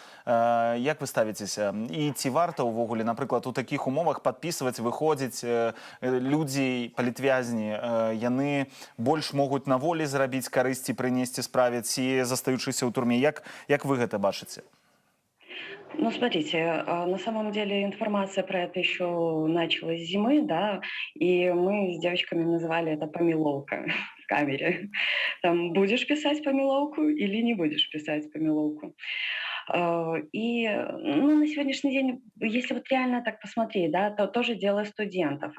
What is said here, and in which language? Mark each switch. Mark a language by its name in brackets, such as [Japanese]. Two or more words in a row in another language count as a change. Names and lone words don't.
[Belarusian] Як вы ставіцеся? І ці варта ўвогуле, напрыклад, у такіх умовах падпісваць, выходзіць людзей, палітвязні, яны больш могуць на волі зрабіць карысці, прынесці справе, ці застаючыся ў турме? Як вы гэта бачыце? [Russian] Ну, смотрите, на самом деле информация про это еще началась с зимы, да, и мы с девочками называли это помиловка в камере. Там, будешь писать помиловку или не будешь писать помиловку. И на сегодняшний день, если вот реально так посмотреть, да, то тоже дело студентов.